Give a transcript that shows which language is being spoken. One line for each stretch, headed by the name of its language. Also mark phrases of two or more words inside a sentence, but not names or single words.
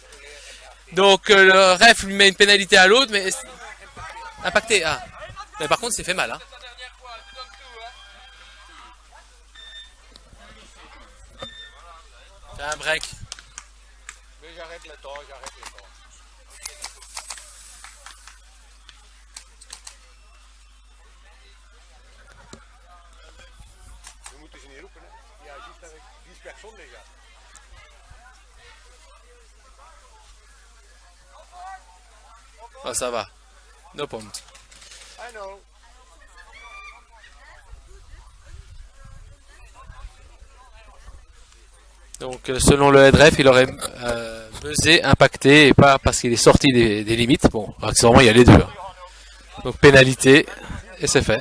French: Donc le ref lui met une pénalité à l'autre, mais impacté. Ah. Mais par contre, il s'est fait mal. Hein. C'est un break. Mais j'arrête le temps, j'arrête le temps.
Dutch: We moeten ze niet roepen, hè. Ja, je ziet dat ik 10 personen déjà.
French: Oh, ça va.
English: No point. I know.
French: Donc selon le
English: head ref,
French: il aurait buzzé, impacté, et pas parce qu'il est sorti des limites. Bon, accessoirement, il y a les deux. Hein. Donc pénalité, et c'est fait.